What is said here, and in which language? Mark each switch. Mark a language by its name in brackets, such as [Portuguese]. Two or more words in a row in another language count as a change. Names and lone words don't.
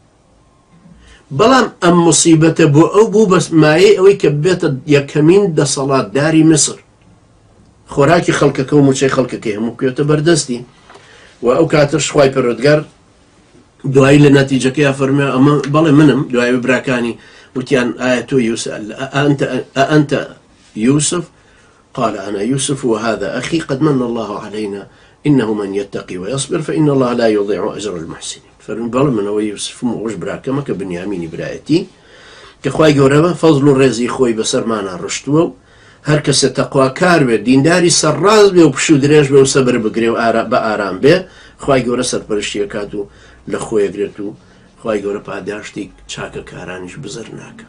[Central Kurdish] بەڵام ئەم موسیبەتە بۆ ئەو بوو بە مایەی ئەوەی کە بێتە یەکەمین دەسەڵاتداری میسر، خۆراکی خەڵکەکە و موچەی خەڵکەکەی هەموو کوێتە بەردەستی. و ئەو کاتەش خوای پەروەردگار دوایی لە نەتیجەکەی فەرمێ ئەمە بەڵێ منم، دوای براکانی وتیان ئایا تۆ ئەنتە يوسف؟ [Arabic] قال أنا يوسف وهذا أخي قد من الله علينا إنه من يتقي ويصبر فإن الله لا يضيع أجر المحسنين. [Central Kurdish] فەرمی بەڵێ منەوە یوسفم و ئەوش براکەمە کە بنیامینی برایەتی کە خوای گەورە فەزڵ و ڕێزی خۆی بەسەرمانە ڕشتووە و هەر کەسێ تەقواکار بێت، دینداری سەرڕاست بێ و پش و درێژ بێ و سەبر بگرێ و بە ئارام بێ، خوای گەورە سەرپەرشتی ئەکات و لە خۆیەگرێت و خوای گەورە پاداشتی چاکە کارانیش بزەر ناکە.